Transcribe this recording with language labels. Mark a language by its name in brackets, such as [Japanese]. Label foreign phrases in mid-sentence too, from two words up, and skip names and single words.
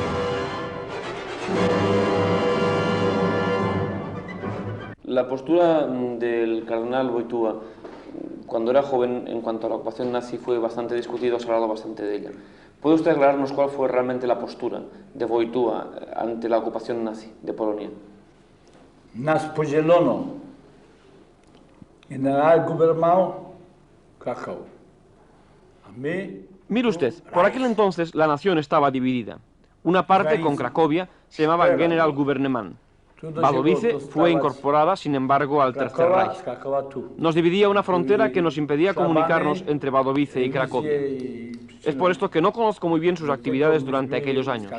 [Spanish] La postura del cardenal Wojtyła cuando era joven en cuanto a la ocupación nazi fue bastante discutida, se ha hablado bastante de ella. ¿Puede usted aclararnos cuál fue realmente la postura de Wojtyła ante la ocupación nazi de Polonia? [Polish] Nas podzielono. General gubernał Kraków. A my... [Spanish] Mire usted, por aquel entonces la nación estaba dividida. Una parte con Cracovia se llamaba General Gouvernement. Wadowice fue incorporada, sin embargo, al Tercer Reich. Nos dividía una frontera que nos impedía comunicarnos entre Wadowice y Cracovia. Es por esto que no conozco muy bien sus actividades durante aquellos años.